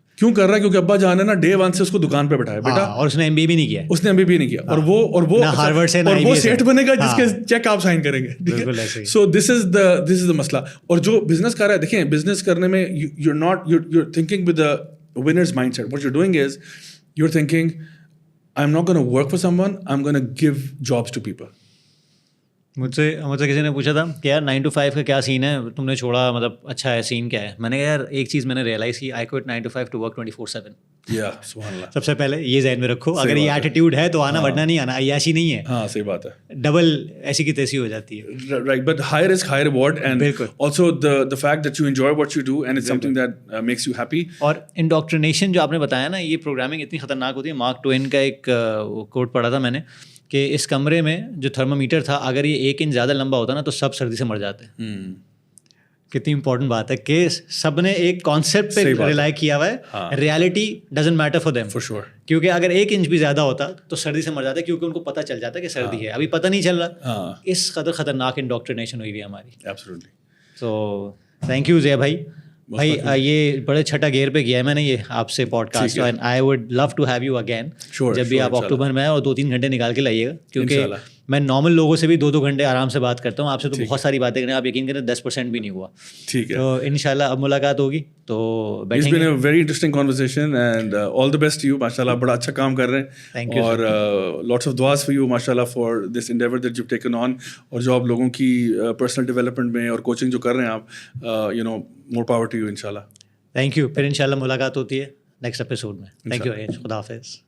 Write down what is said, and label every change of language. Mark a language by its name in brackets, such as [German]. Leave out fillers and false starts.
[Urdu] کیوں کر رہا ہے؟ کیونکہ ابا جان ہے نا ڈے 1 سے اس کو دکان پہ بٹھایا بیٹا, اور اس نے ایم بی بھی نہیں کیا, اس نے ایم بی نہیں کیا, اور وہ ہارورڈ سے اور وہ سیٹ بنے گا جس کے چیک آپ سائن کریں گے. بالکل ایسے. [English] So this is the مسئلہ. [Urdu] اور جو بزنس کر رہا ہے, دیکھیں بزنس کرنے میں [English] you're thinking with the winner's mindset. What you're doing is you're thinking I'm not going to work for someone, I'm going to give jobs to people. [Urdu] مجھ سے کسی نے پوچھا تھا کہ یار 9 to 5 کا کیا سین ہے, تم نے چھوڑا, مطلب اچھا ہے, سین کیا ہے؟ میں نے کہا یار ایک چیز میں نے ریئلائز کی, [English] I quit 9 to 5 to work 24/7. [Urdu] سبحان اللہ. سب سے پہلے یہ ذہن میں رکھو, اگر یہ ایٹیٹیوڈ ہے تو آنا, ورنہ نہیں آنا. عیاشی نہیں ہے. ہاں صحیح بات ہے. ڈبل ایسی کی تیسی ہو جاتی ہے. [English] Right, but high risk, high reward, and also the fact that you enjoy what you do and it's something that makes you happy. [Urdu] اور انڈوکٹرینیشن جو آپ نے بتایا نا, یہ پروگرامنگ اتنی خطرناک ہوتی ہے. مارک ٹوین کا ایک کوٹ پڑھا تھا میں نے کہ اس کمرے میں جو تھرمو میٹر تھا, اگر یہ 1 انچ زیادہ لمبا ہوتا نا تو سب سردی سے مر جاتے ہیں. کتنی امپورٹنٹ بات ہے کہ سب نے ایک کانسیپٹ پہ ریلائی کیا ہوا ہے. [English] Reality doesn't matter for them, For sure. [Urdu] کیونکہ اگر 1 انچ بھی زیادہ ہوتا تو سردی سے مر جاتا ہے, کیونکہ ان کو پتہ چل جاتا ہے کہ سردی ہے. ابھی پتہ نہیں چل رہا. اس قدر خطرناک انڈوکٹرینیشن ہوئی ہوئی ہے ہماری. [English] Absolutely. تو thank you Zia بھائی. [Urdu] یہ بڑے چھٹا گیئر پہ کیا ہے میں نے یہ آپ سے pod cost, [English] and I would love to have you again [Urdu] جب بھی آپ اکتوبر میں آئے, اور 2-3 گھنٹے نکال کے لائیے گا, کیونکہ میں نارمل لوگوں سے بھی 2-2 گھنٹے آرام سے بات کرتا ہوں. آپ سے تو بہت ساری باتیں کریں, آپ یقین کریں 10% بھی نہیں ہوا. ٹھیک ہے, تو انشاءاللہ اب ملاقات ہوگی تو [English] It's been a very interesting conversation and all the best to you. [Urdu] ماشاءاللہ بڑا اچھا کام کر رہے ہیں, اور [English] lots of duas for you [Urdu] ماشاءاللہ [English] for this endeavor that you've taken on, [Urdu] اور جو آپ لوگوں کی personal development میں اور کوچنگ جو کر رہے ہیں آپ, [English] more power to you [Urdu] انشاءاللہ. Thank you. پھر انشاءاللہ ملاقات ہوتی ہے نیکسٹ ایپیسوڈ میں. تھینک یو, خدا حافظ.